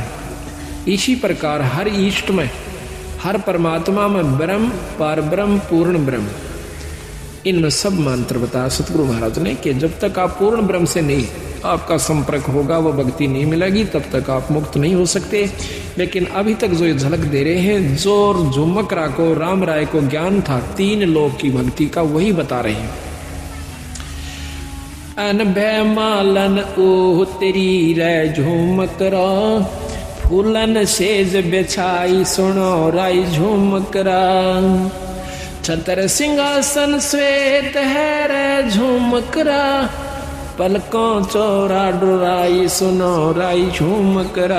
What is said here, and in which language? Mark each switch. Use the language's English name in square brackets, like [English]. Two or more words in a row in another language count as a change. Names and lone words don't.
[Hindi] इसी प्रकार हर इष्ट में, हर परमात्मा में ब्रह्म, पार ब्रह्म, पूर्ण ब्रह्म, इनमें सब मंत्र बताया सतगुरु महाराज ने कि जब तक आप पूर्ण ब्रह्म से नहीं आपका संपर्क होगा, वो भक्ति नहीं मिलेगी, तब तक आप मुक्त नहीं हो सकते। लेकिन अभी तक जो ये झलक दे रहे हैं, जो झूमकरा को, राम राय को ज्ञान था 3 लोक की भक्ति का, वही बता रहे हैं। अनभय मालन ओह तेरी रे झूमकरा, फूलन सेज बिछाई सुनो राई झूमकरा। छतर सिंहासन श्वेत है रे झूमकरा, पलकों चौरा डुराई सुनो राई झूमकरा।